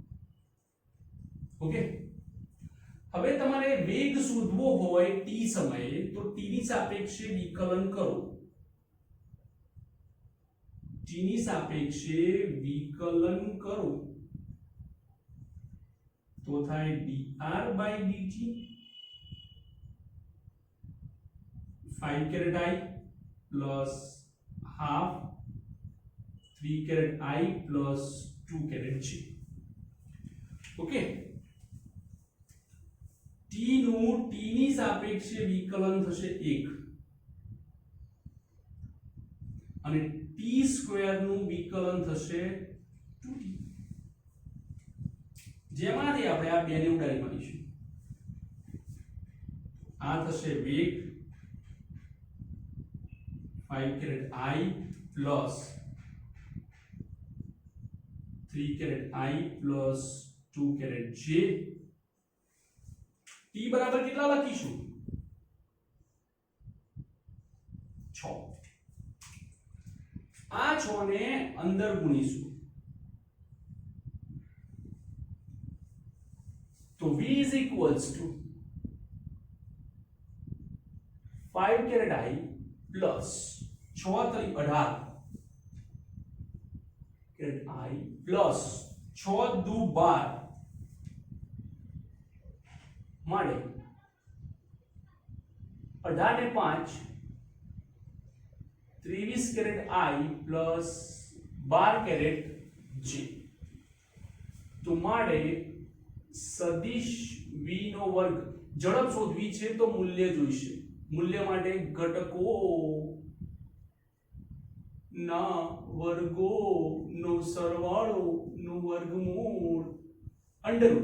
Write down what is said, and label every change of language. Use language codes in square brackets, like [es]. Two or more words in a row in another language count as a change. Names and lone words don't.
[gu] ઓકે, હવે તમારે વેગ શોધવો હોય t સમયે તો t ની સાપેક્ષે વિકલન કરો. t ની સાપેક્ષે વિકલન કરો તો થાય [en] dr by dt 5 caret I plus half 3 caret I plus 2 caret j. [gu] ઓકે, t નું t ની સાપેક્ષે વિકલન થશે 1 અને t સ્ક્વેર નું વિકલન થશે 2t. જેમાંથી આપણે આ બે ને ઉડાડી મારીશું. આ થશે વેગ [en] 5 caret I plus 3 caret I plus 2 caret j. [gu] t બરાબર કેટલા લખીશું 6. આ 6 ને અંદર ગુણીશું તો [en] v is equals to 5 caret I plus 6 તરી 18 caret I plus 6 દુ 12 [gu] મળે 18 ને [en] 5 23 caret I plus 12 caret j. [gu] તો મળે સદિશ v નો વર્ગ. ઝડપ શોધવી છે તો મૂલ્ય જોઈશે. મૂલ્ય માટે ઘટકો ના વર્ગો નો સરવાળો નું વર્ગમૂળ અંડરરૂટ.